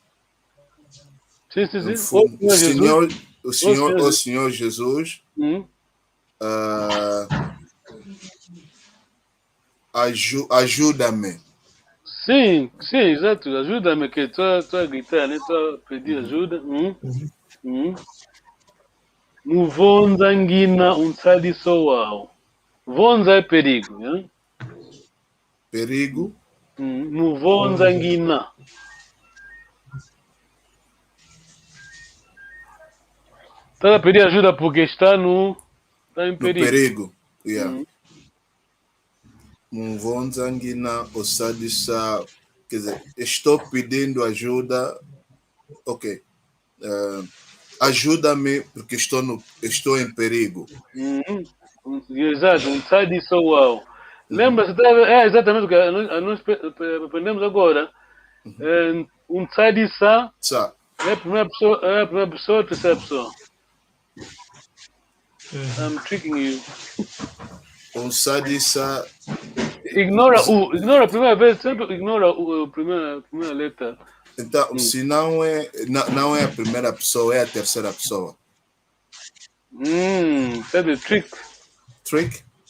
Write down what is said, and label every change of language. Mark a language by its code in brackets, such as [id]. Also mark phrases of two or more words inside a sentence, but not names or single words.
[pt] O Senhor Jesus ajuda-me. Sim, exato. Ajuda-me, que estou a gritar, né? Estou a pedir ajuda. [seh] Muvonza ngina unsadiso wao. [pt] Vonza é perigo, né? Perigo. [seh] Muvonza ngina. [pt] Está a pedir ajuda porque está em perigo. Perigo. Yeah. [seh] Muvonza ngina osadisa. [pt] Quer dizer, estou pedindo ajuda. Ok. Ajuda-me porque estou em perigo. [seh] Exato, unsadiso wao. [pt] Lembra-se, exatamente o que nós aprendemos agora. Unsadisa é a primeira pessoa, a terceira pessoa. [en] I'm tricking you. [seh] Unsadisa. [pt] Ignora a primeira vez, sempre ignora a primeira letra. Então, se não é a primeira pessoa, é a terceira pessoa. Sabe, trick. Trick?